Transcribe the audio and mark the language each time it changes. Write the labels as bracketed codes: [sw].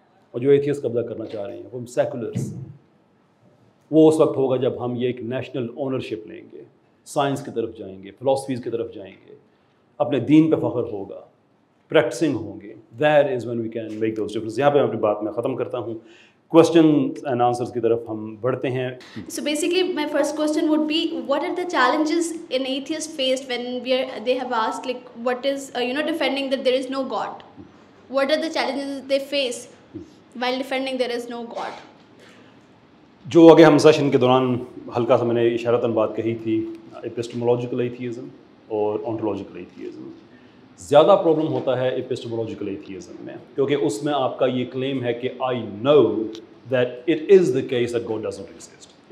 [ur] اور جو ایتھیس قبضہ کرنا چاہ رہے ہیں فرام سیکولرس، وہ اس وقت ہوگا جب ہم یہ ایک نیشنل اونرشپ لیں گے، سائنس کی طرف جائیں گے، فلاسفیز کی طرف جائیں گے، اپنے دین پہ فخر ہوگا، پریکٹسنگ ہوں گے. [en] That is when we can make those difference. [ur] یہاں پہ میں اپنی بات میں ختم کرتا ہوں. کوسچنز اینڈ آنسرز کی طرف ہم بڑھتے ہیں. [en] So basically, my first question would be, what are the challenges an atheist faced when they have asked, like, what is, defending that there is no God? What are the challenges they face while defending there is no God? [ur] جو آگے ہم session کے دوران ہلکا سا میں نے اشارتاً بات کہی تھی، ایپسٹمولوجیکل ایتھیزم اور آنٹولوجیکل ایتھیزم. زیادہ پرابلم ہوتا ہے ایپسٹمولوجیکل ایتھیزم میں، کیونکہ اس میں آپ کا یہ کلیم ہے کہ [en] I know that it is the case that God does not exist.